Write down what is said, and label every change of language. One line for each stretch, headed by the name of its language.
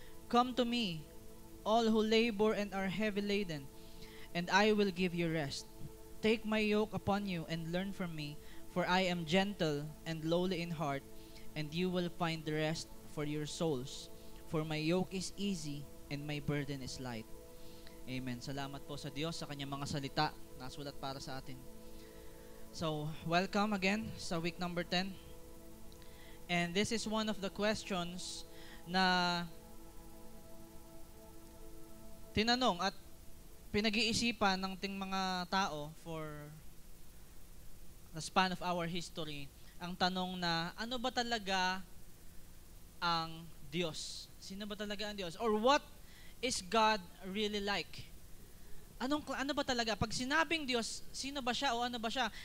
English: Come to me, all who labor and are heavy laden, and I will give you rest. Take my yoke upon you and learn from me, for I am gentle and lowly in heart, and you will find rest for your souls. For my yoke is easy and my burden is light. Amen.
Filipino: Salamat po sa Diyos sa kanyang mga salita na sulat para sa atin.
English: So, welcome again sa week number 10. And this is one of the questions
Filipino: na tinanong at pinag-iisipan ng ting mga tao
English: for the span of our history.
Filipino: Ang tanong na, ano ba talaga ang Diyos? Sino ba talaga ang Diyos?
English: Or what is God really like?
Filipino: Ano ba talaga? Pag sinabing Diyos, sino ba siya o ano ba siya?